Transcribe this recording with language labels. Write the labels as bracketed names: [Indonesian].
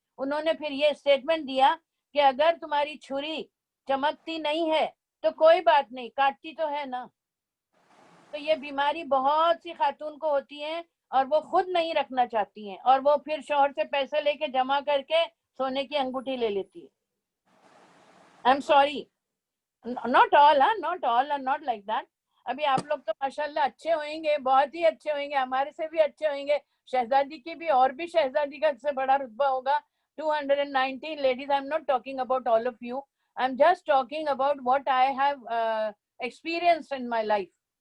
[Urdu] انہوں نے پھر یہ اسٹیٹمنٹ دیا کہ اگر تمہاری چھری چمکتی نہیں ہے تو کوئی بات نہیں، کاٹتی تو ہے نا. تو یہ بیماری بہت سی خاتون کو ہوتی ہے اور وہ خود نہیں رکھنا چاہتی ہیں، اور وہ پھر شوہر سے پیسے لے کے جمع کر کے سونے کی انگوٹھی لے لیتی ہے. [English] I'm sorry, not all are not like that. [Urdu] ابھی آپ لوگ تو ماشاءاللہ اچھے ہوئیں گے، بہت ہی اچھے ہوئیں گے، ہمارے سے بھی اچھے ہوئیں گے. شہزادی کی بھی اور بھی شہزادی کا سے بڑا رتبہ ہوگا. [English] 219 ladies. I'm not talking about all of you. I'm just talking about what I have experienced in my life.